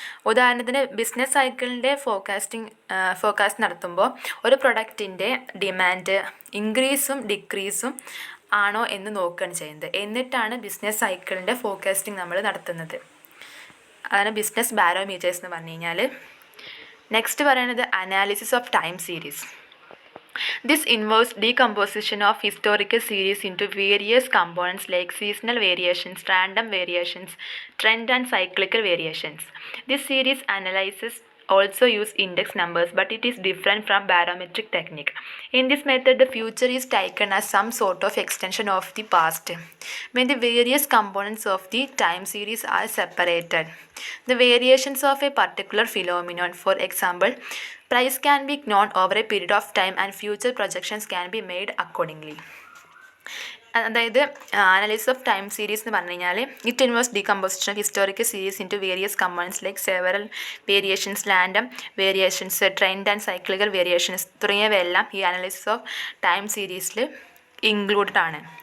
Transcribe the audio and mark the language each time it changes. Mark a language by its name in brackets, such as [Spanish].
[Malayalam] ഉദാഹരണത്തിന് ബിസിനസ് സൈക്കിളിൻ്റെ ഫോർകാസ്റ്റ് നടത്തുമ്പോൾ ഒരു പ്രൊഡക്റ്റിൻ്റെ ഡിമാൻഡ് ഇൻക്രീസും ഡിക്രീസും ആണോ എന്ന് നോക്കുകയാണ് ചെയ്യുന്നത്. എന്നിട്ടാണ് ബിസിനസ് സൈക്കിളിൻ്റെ ഫോർകാസ്റ്റിംഗ് നമ്മൾ നടത്തുന്നത്. അതാണ് ബിസിനസ് ബാരോമീറ്റേഴ്സ് എന്ന് പറഞ്ഞു കഴിഞ്ഞാൽ. നെക്സ്റ്റ് പറയുന്നത് analysis of time series. [English] This involves decomposition of historical series into various components like seasonal variations, random variations, trend and cyclical variations. This series analysis also use index numbers, but it is different from barometric technique. In this method, the future is taken as some sort of extension of the past. When the various components of the time series are separated, the variations of a particular phenomenon, for example, price can be known over a period of time and future projections can be made accordingly. [Malayalam] അതായത് analysis of time series എന്ന് പറഞ്ഞു കഴിഞ്ഞാൽ [English] it involves decomposition of historical series into various components like several variations, random variations, trend and cyclical variations [Malayalam] തുടങ്ങിയവയെല്ലാം ഈ analysis of time സീരീസിൽ included ആണ്.